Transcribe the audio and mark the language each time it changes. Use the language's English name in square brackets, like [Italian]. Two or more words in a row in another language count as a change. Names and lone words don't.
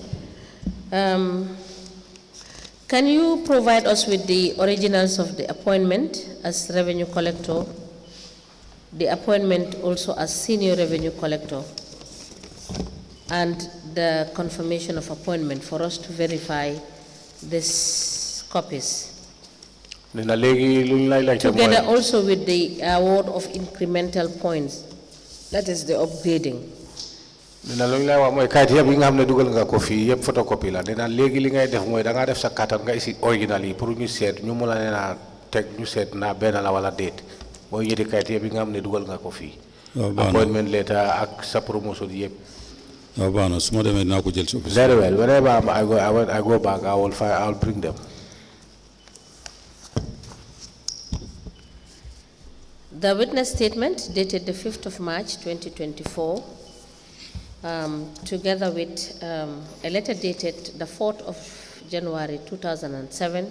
[English] Can you provide us with the originals of the appointment as revenue collector, the appointment also as senior revenue collector, and the confirmation of appointment for us to verify these copies? Together also with the award of incremental points, that is the upgrading. [Wolof] Dina luñ lay wax moy kayit yeb yi nga xamne dugal nga ko fi yeb photocopy la dina légui li ngay def moy da nga def sa carte nga isi original yi pour ñu sét ñu mëna leena tek ñu sét na ben la wala date moy ñetti kayit yeb yi nga xamne dugal nga ko fi [English] appointment letter [Wolof] ak sa promotion yeb bana suma demé na ko jël ci office. [English] Very well, whenever I go back I'll bring them. The witness statement dated the 5th of March 2024, together with a letter dated the 4th of January 2007.